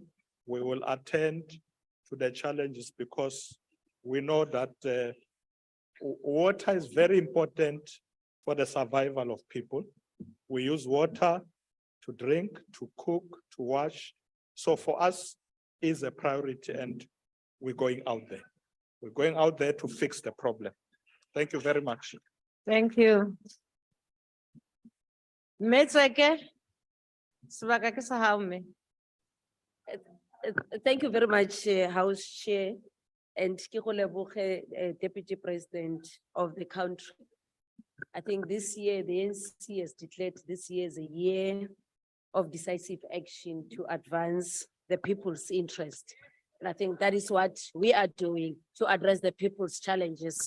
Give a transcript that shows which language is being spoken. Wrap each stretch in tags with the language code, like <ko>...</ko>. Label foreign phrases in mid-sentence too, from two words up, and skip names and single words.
<en>We will attend to the challenges because we know that water is very important for the survival of people. We use water to drink, to cook, to wash. So for us, is a priority, and we're going out there. We're going out there to fix the problem. Thank you very much. Thank you.</en> <st>Metseke, sebaka ke sa hao mme.</st> <en>Thank you very much, House Chair, and</en> <st>ke go leboge,</st> <en>Deputy President of the country. I think this year, the NC has declared this year as a year of decisive action to advance the people's interest. And I think that is what we are doing to address the people's challenges.</en>